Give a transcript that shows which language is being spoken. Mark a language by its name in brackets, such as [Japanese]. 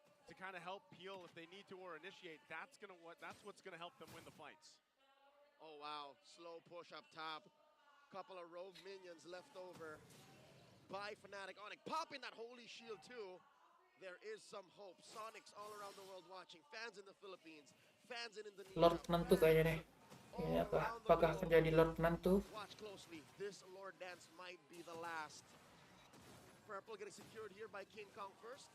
[English] to kind of help peel if they need to or initiate. That's what's gonna help them win the fights. Oh wow, slow push up top. Couple of rogue minions left over by Fnatic. Onyx popping that holy shield too. There is some hope. Sonics all around the world watching. Fans in the Philippines, fans in Indonesia. [Indonesian] Lord Nantu kayaknya nih. Ini apakah akan jadi Lord Nantu? [English] Watch closely. This Lord Dance might be the last. Purple getting secured here by King Kong first.